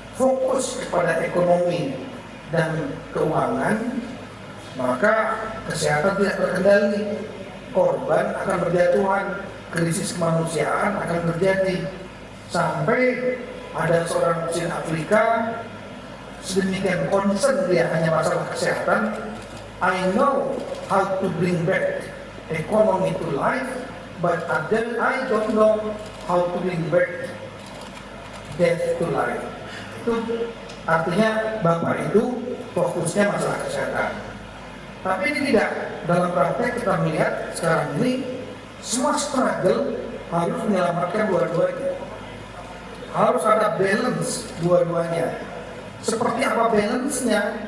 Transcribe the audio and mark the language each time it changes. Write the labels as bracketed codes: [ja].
[id] fokus kepada ekonomi dan keuangan, maka kesehatan tidak terkendali, korban akan berjatuhan, krisis kemanusiaan akan terjadi, sampai ada seorang Cina Afrika sedemikian concern dia hanya masalah kesehatan. [en] I know how to bring back economy to life, but then I don't know how to bring back death to life. [id] Itu artinya Bapak itu fokusnya masalah kesehatan. Tapi ini tidak, dalam praktek kita melihat sekarang ini semua struggle harus menyelamatkan dua-duanya. Harus ada balance dua-duanya. Seperti apa balance-nya?